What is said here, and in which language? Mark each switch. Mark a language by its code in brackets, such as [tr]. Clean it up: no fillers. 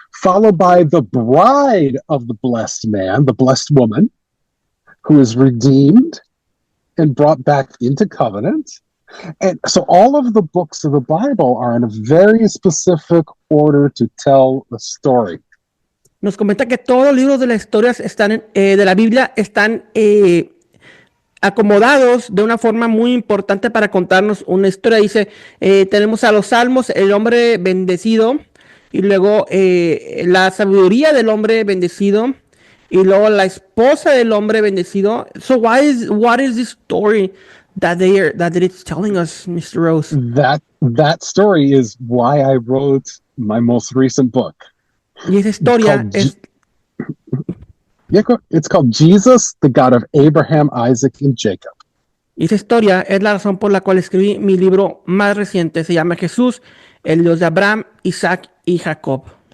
[en] followed by the bride of the blessed man, the blessed woman, who is redeemed and brought back into covenant. And so all of the books of the Bible are in a very specific order to tell the story. [es] Nos comenta que todos los libros de las historias están de la Biblia están acomodados de una forma muy importante para contarnos una historia. Dice, tenemos a los Salmos, el hombre bendecido, y luego la sabiduría del hombre bendecido, y luego la esposa del hombre bendecido. [en] So what is this story that it's telling us, Mr. Rose? That story is why I wrote my most recent book. [es] Y esa historia es... [en] It's called Jesus, the God of Abraham, Isaac, and Jacob. [es] Y esa historia es la razón por la cual escribí mi libro más reciente. Se llama Jesús, el Dios de Abraham, Isaac y Jacob.